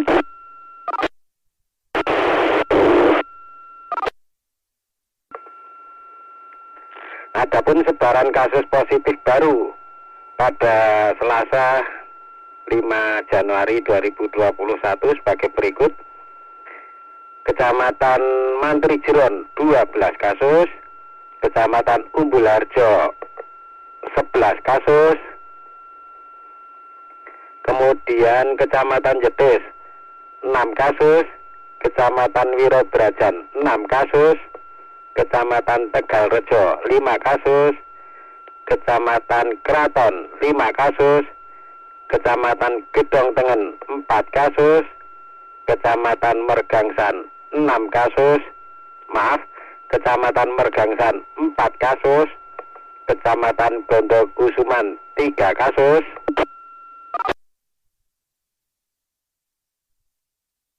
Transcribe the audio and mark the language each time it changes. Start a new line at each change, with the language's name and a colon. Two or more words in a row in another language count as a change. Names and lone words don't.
Indonesian: Adapun sebaran kasus positif baru pada Selasa 5 Januari 2021 sebagai berikut. Kecamatan Mantri Jeron 12 kasus, Kecamatan Umbul Harjo 11 kasus, kemudian Kecamatan Jetis 6 kasus, Kecamatan Wirobrajan 6 kasus, Kecamatan Tegalrejo 5 kasus, Kecamatan Kraton 5 kasus, Kecamatan Gedong Tengen 4 kasus, Kecamatan Mergangsan 6 kasus, Kecamatan Mergangsan 4 kasus, Kecamatan Bondokusuman 3 kasus,